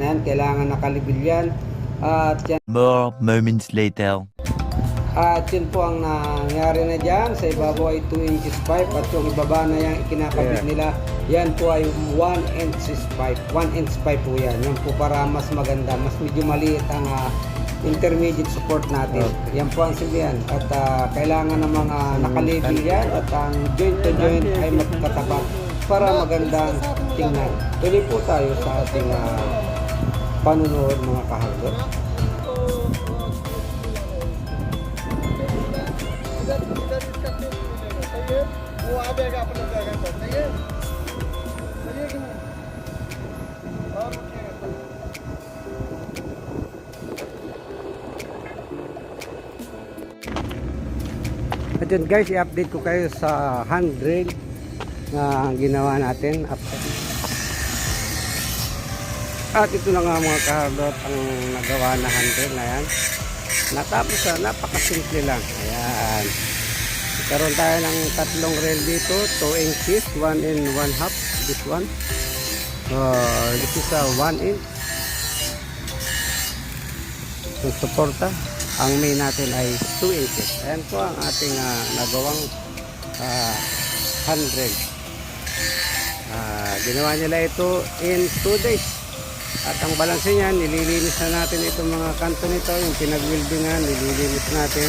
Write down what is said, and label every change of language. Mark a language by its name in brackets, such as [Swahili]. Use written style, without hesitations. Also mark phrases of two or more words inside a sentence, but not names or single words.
[Filipino] Ayan, kailangan nakalibil yan. At yan, [English] more moments later. [Filipino] at yun po ang nangyari na dyan. Sa ibabaw ay 2 [English] inches pipe [Filipino] at yung ibaba na yung ikinakabit nila, yan po ay 1 [English] inches pipe. [Filipino] 1 [English] inch pipe [Filipino] po yan. Yan po para mas maganda, mas medyo maliit ang [English] intermediate support [Filipino] natin. Yan po ang silbihan. At kailangan ng mga nakalibel yan at ang [English] joint to joint [Filipino] ay magkatapat para magandang tingnan. Tuloy po tayo sa ating panunood mga kahardot. [Hindi] वो आ जाएगा अपना जगह पर सही है कि नहीं और उठेगा [Filipino] At yun guys, i-update ko kayo sa handrail na ginawa natin. At ito na nga mga kahardot ang nagawa na handrail na yan. Natapos na, napakasimple lang. Ayan. Karoon tayo ng tatlong rail dito, 2 inches, [English] 1 and 1 half, this one. This is a 1 inch. So, [Filipino] suporta. Ang main natin ay 2 inches. Ayan po ang ating nagawang handrail. Ginawa nila ito [English] in 2 days. [Filipino] At ang balanse niyan, nililinis na natin itong mga kanto nito, yung pinag-weldingan, nililinis natin.